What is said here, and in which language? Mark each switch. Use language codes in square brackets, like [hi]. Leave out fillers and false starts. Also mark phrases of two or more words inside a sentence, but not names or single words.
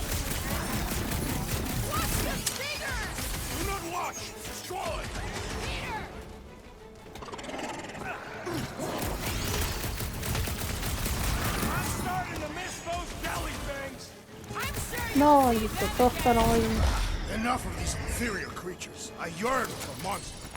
[en] Watch the fingers! Do not watch. Destroy. Peter! I'm starting to miss those jelly things! I'm sure you [fi] Noin, sitten tosta noin. [en] Enough of these inferior creatures. I yearn for monsters.